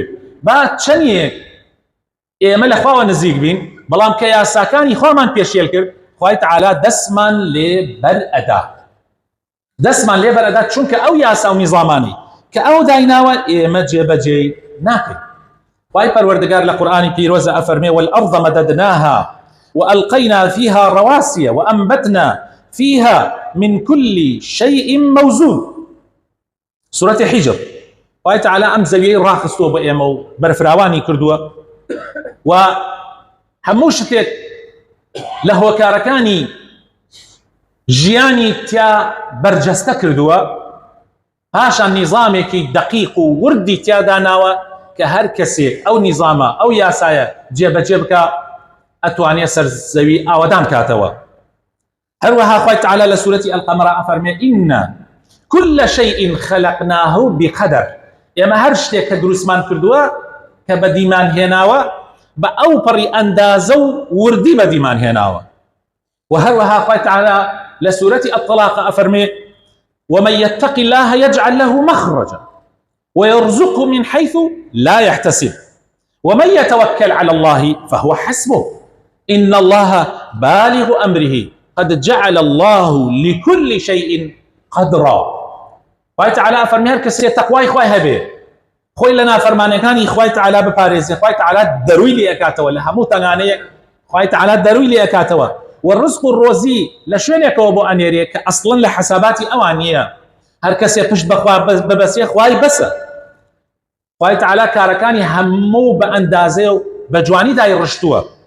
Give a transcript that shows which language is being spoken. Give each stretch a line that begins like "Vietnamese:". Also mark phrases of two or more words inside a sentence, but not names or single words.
Central Kurdish: با چەندێک ئێمە لە خواوە نزیک بین بەڵام کە یاساکانی خۆمان پێشێل کرد خوای تەعالا دەستمان لێ بەرئەدا دەستمان لێ بەرئەدا چونکە ئەو یاسا و نیزامانی کە ئەو دایناوە ئێمە جێبەجێ ناکەین خوای پەروەردگار لە قورئانی پیرۆزە ئەفەرمێ
Arabic: والأرض مددناها وألقينا فيها رواسي وأنبتنا فيها من كل شيء موزون
Central Kurdish: سورة حجر خوای تەعالا ئەم زەویەی ڕاخستووە بە ئێمە و بەرفراوانی کردووە و هەموو شتێک لە هۆکارەکانی ژیانی تیا بەرجەستە کردووە پاشان نیزامێکی دقیق و وردی تیاداناوە کە هەر کەسێک ئەو نیزامە ئەو یاسایە جێبەجێ بکە ئەتوانێت سەر زەوی ئاوەدان کاتەوە هەروەها خوای تەعالا لە سورەتی ئەلقەمەرە ئەفەرمێ
Arabic: ئینە كل شيء خلقناه بقدر
Central Kurdish: ئێمە هەر شتێک کە دروستمان کردووە کە بەدیمان هێناوە بە ئەو پەڕی ئەندازە و وردی بەدیمان هێناوە و هەروەها خوای تەعالا لە سورەتی الطلاق ئەفەرمێ
Arabic: ومن يتق الله يجعل له مخرجا ويرزقه من حيث لا يحتسب ومن يتوكل على الله فهو حسبه إن الله بالغ أمره قد جعل الله لكل شيء قدرا
Central Kurdish: خوای تەعالا ئەفەرمێ هەر کەسێ تەقوای خوای هەبێ خۆی لە نافەرمانەکانی خوای تەعالا بپارێزێ خوای تەعالا دەروی لێ ئەکاتەوە لە هەموو تەنگانەیەک خوای تەعالا دەروی لێ ئەکاتەوە والرزق الرۆزی لە شوێنێکەوە بۆ ئەنێرێ کە ئەسڵەن لە حەساباتی ئەوان نییە هەر کەسێ پشت بەخوا ببەسێ خوای بەسە خوای تەعالا کارەکانی هەموو بە ئەندازێ و بە جوانی دایڕشتووە